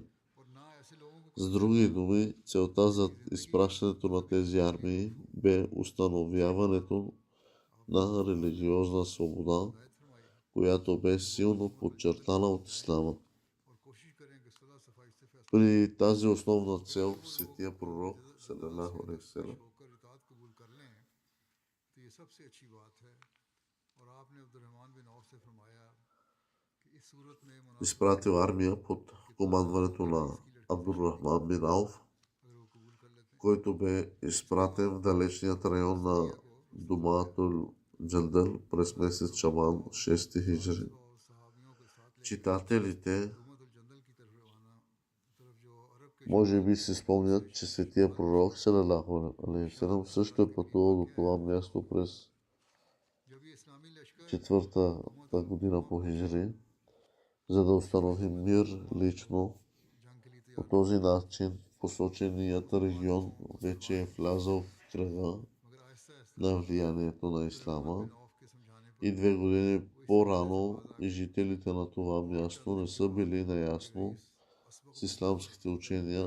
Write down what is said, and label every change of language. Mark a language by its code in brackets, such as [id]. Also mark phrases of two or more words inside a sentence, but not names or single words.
[bg] С други думи, целта за изпращането на тези армии бе установяването на религиозна свобода, която бе силно подчертана от ислама. При тази основна цел светия пророк [ar] صلى الله عليه وسلم [bg] изпратил армия под командването на Абдурахман бин Ауф, който бе изпратен в далечният район на Думатул Джандал през месец Шабан 6 хиджри. Читателите може би си спомнят, че светия пророк [ar] صلى الله عليه وسلم [bg] също е пътувал до това място през 4-та година по хиджри, за да установи мир лично. По този начин посоченият регион вече е влязъл в кръга на влиянието на ислама и 2 години по-рано и жителите на това място не са били наясно с исламските учения.